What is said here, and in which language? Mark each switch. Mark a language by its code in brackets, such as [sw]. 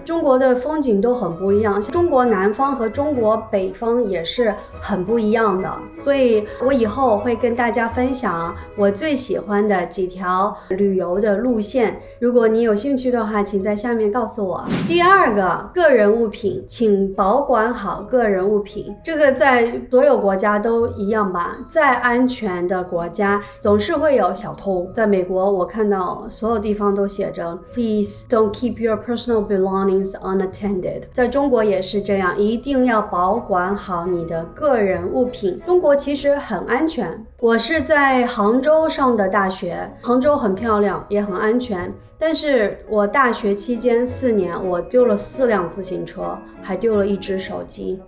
[zh] 中国的风景都很不一样，中国南方和中国北方也是很不一样的，所以我以后会跟大家分享我最喜欢的几条旅游的路线。如果你有兴趣的话，请在下面告诉我。第二个，个人物品，请保管好个人物品。这个在所有国家都一样吧，再安全的国家总是会有小偷。在美国，我看到所有地方都写着 [en] Please don't keep your personal belongings unattended。 [zh] 在中国也是这样，一定要保管好你的个人物品。中国其实很安全，我是在杭州上的大学，杭州很漂亮也很安全，但是我大学期间4年我丢了4辆自行车，还丢了1只手机。